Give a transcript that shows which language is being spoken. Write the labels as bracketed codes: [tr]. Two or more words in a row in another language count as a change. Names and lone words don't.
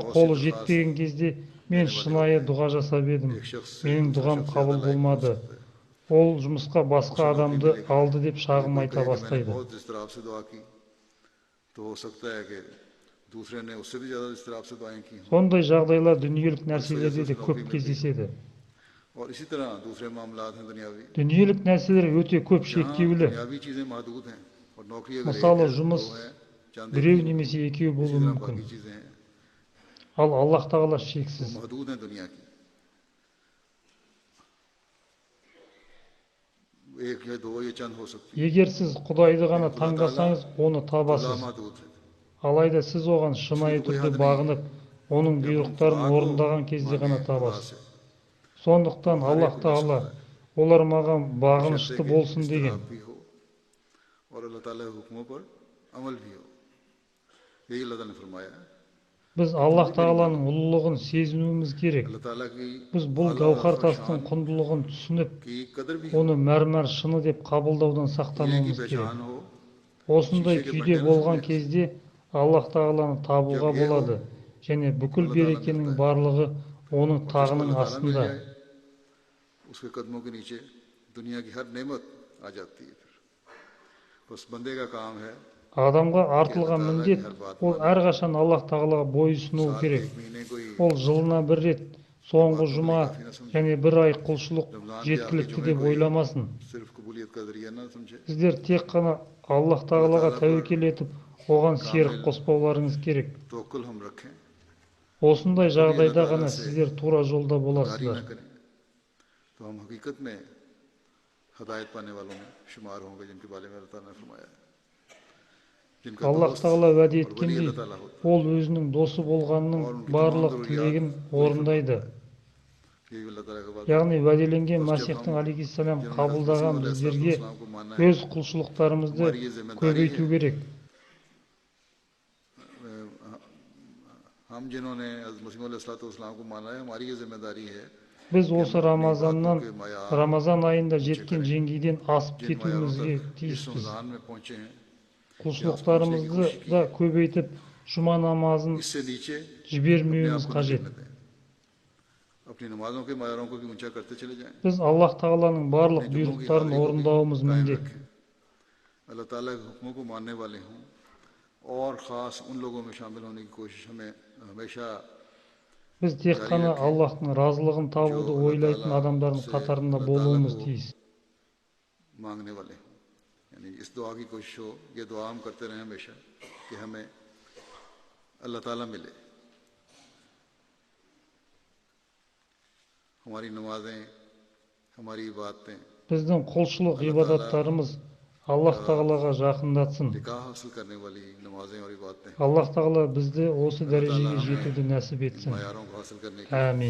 [hi] बहुत सी [kk] қолы [hi] दरख्वास्त [kk] жетпеген кезде мен [hi] देने वाले [kk] шынайы [hi] होते हैं। [kk] дұға жасап едім, [hi] एक शख्स से [kk] менің [hi] दूसरे [kk] дұғам [hi] शख्स [kk] қабыл [hi] ज़्यादा लायक हो [kk] болмады. [hi] सकता है, [kk] Ол жұмысқа басқа [hi] उसे नौकरी [kk] адамды [hi] मिलेगी। [kk] алды деп [hi] यदि [kk] шағым [hi] कोई [kk] айта [hi] कहे कि मैंने [kk] бастайды. [hi] बहुत इस्तराब से दुआ की, तो हो सकता है कि दूसरे ने उससे भी ज़्यादा इस्तराब से दुआएं की हों [kk] Сондай жағдайлар дүниелік [hi] और इस वजह से [kk] нәрселерде [hi] उसे [kk] де [hi] नौकरी [kk] көп [hi] मिल गई। [kk] кездеседі. [hi] और इसी तरह दूसरे मामलात हैं दुनियावी, [kk] Дүниелік нәрселер өте көп [hi] जहाँ [kk] шектеулі. [hi] दुनियावी चीज़ें महदूद हैं और नौकरी अगर एक [kk] Мысалы, [hi] है, [kk] жұмыс [hi] दो है, चंद एक [kk] біреу [hi] ही होगी। [kk] немесе екеу [hi] इसी [kk] болуы [hi] तरह [kk] мүмкін. [hi] बाकी चीज़ें हैं [kk] Ал Аллах тағала [hi] वो [kk] шексіз. [hi] महदूद हैं दुनिया की, एक या दो या चंद हो सकती है, [kk] Егер сіз Құдайды ғана [hi] लेकिन खुदा ताला [kk] таңдасаңыз, оны [hi] तो [kk] табасыз. [hi] लामहदूद है, [kk] Алайда сіз оған [hi] उसकी [kk] шынайы [hi] तो कोई [kk] түрде [hi] हद नहीं है [kk] бағынып, оның [hi] कि अपन [kk] бұйрықтарын [hi] खुदा को [kk] орындаған кезде [hi] मांगे [kk] ғана [hi] खुदा [kk] табасыз. [hi] से, तो [kk] Сондықтан [hi] हर एक [kk] Аллах [hi] को मिल [kk] тағала [hi] सकता है, [kk] олар маған [hi] बशर्ते [kk] бағынышты [hi] कि [kk] болсын деген. [hi] इस्तराब भी हो और अल्लाह ताला के हुक्मों पर अमल भी हो। यही अल्लाह ताला ने फरमाया है [kk] Біз [hi] कि तुम [kk] Аллах [hi] भी मेरी [kk] тағаланың [hi] मानो। [kk] ұлылығын сезінуіміз керек. [hi] अल्लाह ताला की [kk] Біз бұл [hi] आला [kk] гауһар [hi] और [kk] тастың [hi] शान [kk] құндылығын түсініп, [hi] की कदर भी हो, [kk] оны мәрмәр шыны деп қабылдаудан [hi] हीरे की [kk] сақтануымыз керек. [hi] पहचान हो, [kk] Осындай [hi] शीशे के [kk] күйде [hi] बंडे न [kk] болған [hi] समझे। [kk] кезде Аллах тағаланы [hi] जब [kk] табуға [hi] ये हो [kk] болады және [hi] तो [kk] бүкіл [hi] अल्लाह ताला [kk] берекенің [hi] मिलता है [kk] барлығы оның [hi] और जिसको [kk] тағының [hi] अल्लाह ताला मिल [kk] астында. [hi] जाए उसके कदमों के नीचे दुनिया की हर नेमत आ जाती है। फिर बस बंदे का काम है [kk] Адамға [hi] कि अल्लाह [kk] артылған [hi] ताला की [kk] міндет [hi] हर बात [kk] ол [hi] माने। [kk] әрқашан Аллах тағалаға бойұсыну [hi] साल के [kk] керек. [hi] एक महीने कोई [kk] Ол жылына бір рет, соңғы [hi] बातों के लिए [kk] жұма [hi] काफी न समझे, [kk] және бір ай құлшылық [hi] रमजान के आखिरी [kk] жеткілікті [hi] जुमे [kk] деп [hi] कोई [kk] ойламасын. [hi] सिर्फ कबूलियत का जरिया न समझे। [kk] Сіздер тек қана Аллах Тағалаға тәуекел етіп, оған серік [hi] कामिल [kk] қоспауларыңыз керек. [hi] तवक्कुल हम रखें, [kk] Осындай [hi] कभी अल्लाह [kk] жағдайда [hi] ताला [kk] ғана [hi] से [kk] сіздер тура жолда [hi] गद्दारी [kk] боласыздар. [hi] न करें, तो हम हकीकत में हदायत पाने वालों में शुमार होंगे, जिनके बारे में अल्लाह ताला ने फरमाया है। जिनका [kk] Аллах [hi] दोस्त [kk] Тағала уәде [hi] और वली [kk] еткендей, [hi] अल्लाह ताला होता [kk] ол өзінің досы болғанның [hi] है और उनकी तमाम [kk] барлық [hi] ज़रूरियात [kk] тілегін [hi] पूरी [kk] орындайды. [hi] फरमाता है। ये भी अल्लाह ताला का वादा है। [kk] Яғни уәделенген [hi] बस जब [kk] Масихтың [hi] हम [kk] алейхиссалам [hi] जिन्होंने हज़रत [kk] қабылдаған [hi] मसीह [kk] біздерге [hi] अलैहिस्सलाम को माना है, [kk] өз құлшылықтарымызды [hi] हमारी ये जिम्मेदारी है, [kk] көбейту керек. [hi] हम जिन्होंने हज़रत मसीह अलैहिस्सलाम को माना है, हमारी ये जिम्मेदारी है [kk] Біз [hi] कि [kk] осы [hi] हम अपनी इबादतों [kk] Рамазаннан, [hi] के मायार [kk] Рамазан айында [hi] ऊंचे [kk] жеткен [hi] करें, [kk] жеңгейден асып [hi] जिन मायारों [kk] кетуімізге [hi] तक इस [kk] тиіспіз. [hi] रमज़ान में पहुंचे हैं, या उस पहुंचने की [kk] Құлшылықтарымызды [hi] कोशिश की [kk] да [hi] है, [kk] көбейтіп, жұма намазын [hi] इससे नीचे अपने [kk] жібермеуіміз [hi] आप को न [kk] қажет. [hi] गिरने दें, अपनी नमाजों के मायारों को भी ऊंचा करते चले जाएं, [kk] Біз Аллах Тағаланың барлық [hi] अपने जुम्मों की [kk] бұйрықтарын [hi] हाज़िरी को भी [kk] орындауымыз [hi] कायम [kk] міндет. [hi] रखें, अल्लाह ताला के हुक्मों को मानने वाले हों और ख़ास उन लोगों में शामिल होने की कोशिश हमें हमेशा [kk] Біз тек [hi] जारी [kk] қана [hi] रखें, [kk] Аллахтың разылығын [hi] जो [kk] табуды [hi] अल्लाह [kk] ойлайтын [hi] ताला [kk] адамдардың [hi] से [kk] қатарында [hi] अल्लाह ताला [kk] болуымыз [hi] को [kk] тиіс. [hi] मांगने वाले हों। यानी इस दुआ की कोशिश हो, ये दुआ हम करते रहें हमेशा कि हमें अल्लाह ताला मिले, हमारी नमाजें, हमारी इबादतें [kk] Біздің құлшылық [hi] अल्लाह ताला [kk] ғибадаттарымыз Аллах [hi] का [kk] Тағалаға жақындатсын. [hi] निकाह हासिल करने वाली नमाजें और इबादतें, [kk] Аллах Тағала бізді осы [hi] अल्लाह ताला [kk] дәрежеге [hi] हमें [kk] жетуді нәсіп [hi] इन [kk] етсін. [hi] मायारों को हासिल करने की [kk] Әмин.